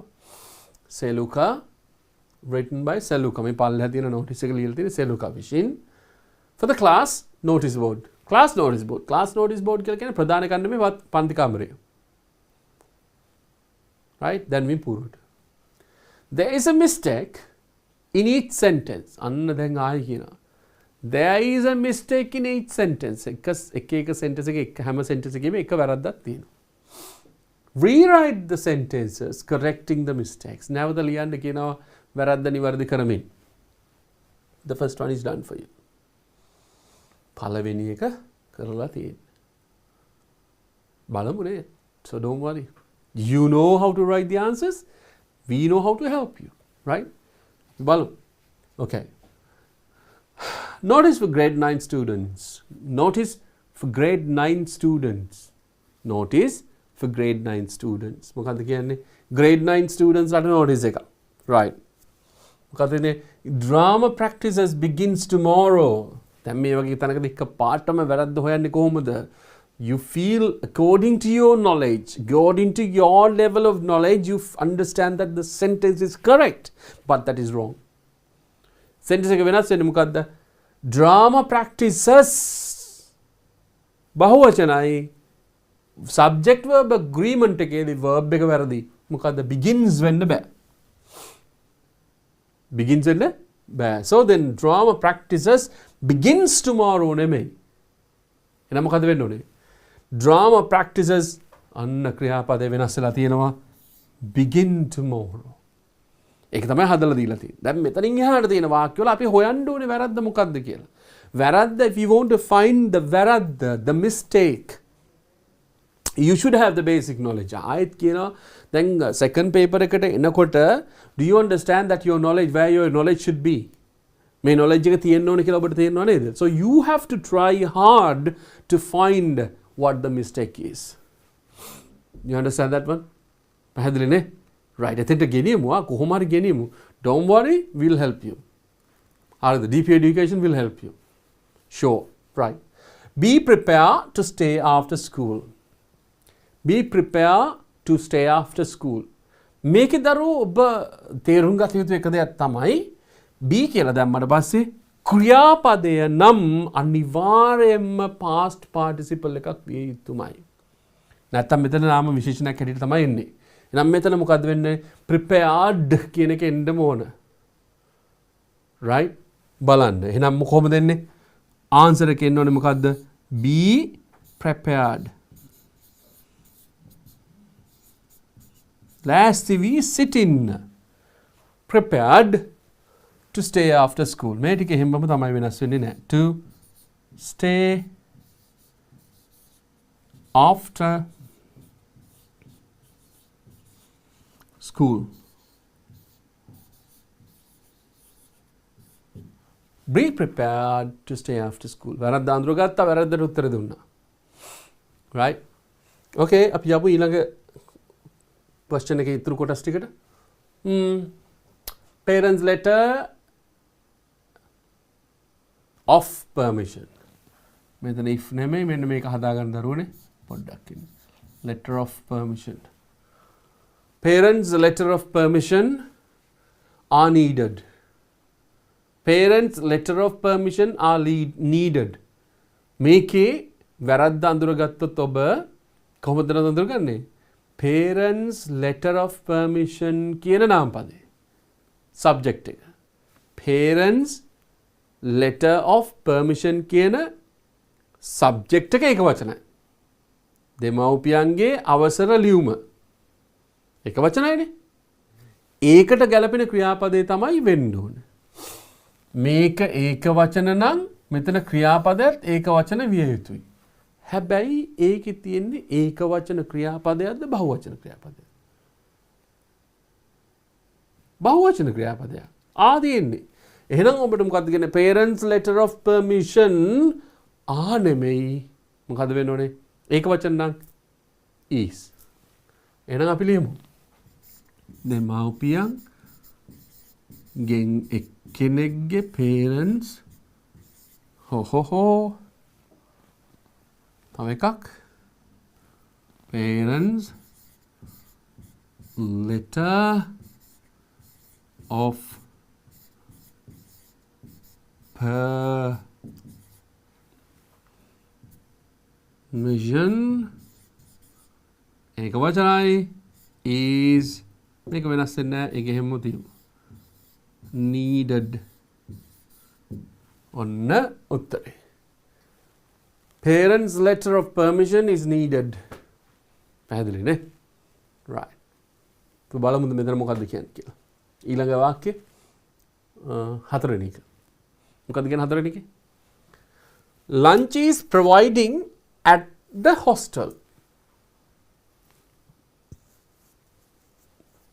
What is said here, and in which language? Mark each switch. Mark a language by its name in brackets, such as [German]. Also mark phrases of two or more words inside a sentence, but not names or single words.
[English] Seluka written by Seluka. [Sinhala] මේ පල්ලෙහා තියෙන notice එක ලියලා තියෙන Seluka විසින් [English] for the class notice board. Class notice board. Class notice board [Sinhala] කියලා කියන්නේ ප්‍රධාන කණ්ඩායමේ පන්ති කාමරය. [English] Right? Then we පුරුට. There is a mistake in each sentence. [Sinhala] අන්න දැන් ආයි කියනවා. [English] There is a mistake in each sentence. [Sinhala] එක sentence එකේ හැම sentence එකේම එක වැරද්දක් තියෙනවා. [English] Rewrite the sentences correcting the mistakes. [Sinhala] නැවත ලියන්න කියනවා වැරද්ද නිවැරදි කරමින්. [English] The first one is done for you. [Sinhala] පළවෙනි එක කරලා තියෙන්නේ. බලමු නේ. [English] So don't worry. You know how to write the answers? We know how to help you, right? Balu. Okay. Notice for grade 9 students. Notice for grade 9 students. Notice for grade 9 students. [Sinhala] මොකක්ද කියන්නේ? [English] grade 9 students [Sinhala] අට notice එක. Right. මොකක්ද කියන්නේ? [English] Drama practices begins tomorrow. [Sinhala] දැන් මේ වගේ තැනකදී එක පාටම වැරද්ද හොයන්නේ කොහොමද? [English] You feel according to your knowledge, according to your level of knowledge, you understand that the sentence is correct, but that is wrong. [Sinhala] Sentence එක වෙනස් වෙන්නේ මොකද්ද? [English] Drama practices බහුවචනයි. Subject verb agreement [Sinhala] එකේදී verb එක වැරදි. මොකද්ද? Begins වෙන්න බෑ. Begins වෙන්න බෑ. [English] So then drama practices begins tomorrow නෙමෙයි. [Sinhala] එහෙනම් මොකද්ද වෙන්න ඕනේ? [English] Drama practices [Sinhala] අන්න ක්‍රියාපදේ වෙනස් වෙලා තියෙනවා. [English] Begin tomorrow. [Sinhala] ඒක තමයි හදලා දීලා තියෙන්නේ. දැන් මෙතනින් එහාට තියෙන වාක්‍යවල අපි හොයන්න ඕනේ වැරද්ද මොකද්ද කියලා. වැරද්ද, [English] if you want to find the වැරද්ද, the mistake, you should have the basic knowledge. [Sinhala] ආයෙත් කියනවා දැන් [English] second paper [Sinhala] එකට එනකොට [English] do you understand that your knowledge, where your knowledge should be? [Sinhala] මේ knowledge එක තියෙන්න ඕනේ කියලා ඔබට තේරෙනව නේද? [English] So you have to try hard to find what the mistake is. You understand that one? [Sinhala] පැහැදිලි නේ? Right. එතෙන්ට ගෙනියමු. කොහොම හරි ගෙනියමු. [English] Don't worry, we'll help you. [Sinhala] හරිද? [English] DP education will help you. Sure. Right. Be prepared to stay after school. Be prepared to stay after school. [Sinhala] මේකේ දරුවෝ ඔබ තේරුම් ගත යුතු එක දෙයක් තමයි be කියලා දැම්මට පස්සේ ක්‍රියාපදය නම් අනිවාර්යයෙන්ම [English] past participle [Sinhala] එකක් විය යුතුමයි. නැත්තම් මෙතන නාම විශේෂණයක් හැටියට තමයි එන්නේ. එහෙනම් මෙතන මොකද්ද වෙන්නේ? prepared කියන එක එන්නම ඕන. right? බලන්න. එහෙනම් කොහොමද එන්නේ? answer එක එන්න ඕනේ මොකද්ද? [English] be prepared. Last we sit in. Prepared to stay after school. [Sinhala] මේ ටික එහෙමම තමයි වෙනස් වෙන්නේ නැහැ. [English] To stay after school. Be prepared to stay after school. [Sinhala] වැරද්ද අඳුරගත්තා, වැරද්දට උත්තර දුන්නා. Right? Okay, අපි යමු ඊළඟ question එකේ ඉතුරු කොටස් ටිකට. [English] Parents letter of permission. [Sinhala] මෙතන if නෙමෙයි මෙන්න මේක හදාගන්න දරුවනේ පොඩ්ඩක් ඉන්න. [English] Letter of permission. Parents letter of permission are needed. Parents letter of permission are needed. [Sinhala] මේකේ වැරද්ද අඳුරගත්තොත් ඔබ කොහොමද අඳුරගන්නේ? [English] Parents letter of permission [Sinhala] කියන නාමපදේ. [English] Subject එක. Parents letter of permission කියන subject [Sinhala] එක එක වචනයි. දෙමව්පියන්ගේ අවසර ලියුම. එක වචනයිනේ. ඒකට ගැලපෙන ක්‍රියාපදේ තමයි වෙන්න ඕනේ. මේක ඒක වචන නම් මෙතන ක්‍රියාපදයට ඒක වචන විය යුතුයි. හැබැයි ඒකේ තියෙන්නේ ඒක වචන ක්‍රියාපදයක්ද බහුවචන ක්‍රියාපදයක්ද? බහුවචන ක්‍රියාපදයක්. ආදීන්නේ. එහෙනම් ඔබට මොකද්ද කියන්නේ? [English] Parents letter of permission නෙමෙයි. [Sinhala] මොකද්ද වෙන්න ඕනේ? ඒක වචන නම් is. එහෙනම් අපි ලියමු. දෙමව්පියන් ගෙන් එක්කෙනෙක්ගේ parents තව එකක් [English] parents letter of permission [Sinhala] ඒක වචනයි is මේක වෙනස් වෙන්නේ නැහැ ඒක හැමෝම තියෙනවා needed ඔන්න උත්තරේ [English] Parents letter of permission is needed. [Sinhala] පැහැදිලි නේ? Right. අපි බලමු මෙතන මොකද්ද කියන්නේ කියලා. ඊළඟ වාක්‍ය හතරවෙනි එක. මොකද්ද කියන්නේ හතරවෙනි එකේ? [English] Lunch is providing at the hostel.